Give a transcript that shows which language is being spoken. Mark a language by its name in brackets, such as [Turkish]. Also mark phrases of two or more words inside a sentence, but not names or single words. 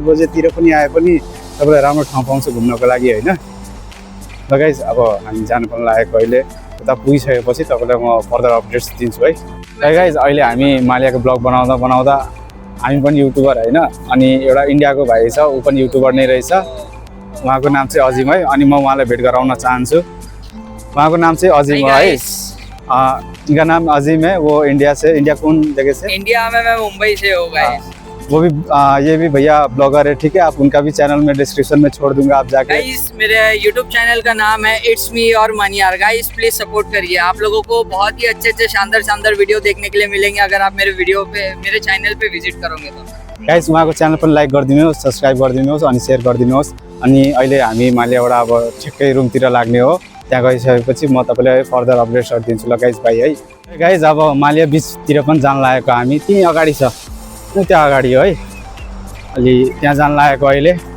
[Nepali] बजेतिर पनि आए पनि तपाईँलाई राम्रो ठाउँ पाउँछ घुम्नको लागि होइन ल गाइस अब हामी जानु पनि लागेको अहिले उता पुगिसकेपछि तपाईँलाई म [English] further updates [Nepali] दिन्छु है गाइस अहिले हामी मालियाको ब्लग बनाउँदा हामी पनि युट्युबर होइन अनि एउटा इन्डियाको भाइ छ ऊ पनि युट्युबर नै रहेछ उहाँको नाम चाहिँ अजिम है अनि म उहाँलाई भेट गराउन चाहन्छु उहाँको नाम चाहिँ अजिम है [Hindi] इनका नाम अजीम है वो इंडिया कौन जगह से इंडिया में मैं मुंबई से हूँ गाइस वो भी ये भी भैया ब्लॉगर है ठीक है आप उनका भी चैनल में डिस्क्रिप्शन में छोड़ दूंगा आप जाके गाइस मेरे यूट्यूब चैनल का नाम है [English] It's me [Hindi] और मनियार गाइस [English] please support [Hindi] करिए आप लोगों को बहुत ही अच्छे शानदार वीडियो देखने के लिए मिलेंगे अगर आप मेरे चैनल पे विजिट करोगे तो [Nepali] गाइस उहाँको च्यानल पनि लाइक गरिदिनुहोस् सब्सक्राइब गरिदिनुहोस् अनि सेयर गरिदिनुहोस् अनि अहिले हामी मालियाबाट अब ठिक्कै रुमतिर लाग्ने हो त्यहाँ गइसकेपछि म तपाईँलाई [English] further updatesहरू [Nepali] दिन्छु ल गाइस भाइ है गाइस अब मालिया बिचतिर पनि जान लागेको हामी त्यहीँ अगाडि छ त्यहाँ अगाडि हो है अलि त्यहाँ जान लागेको अहिले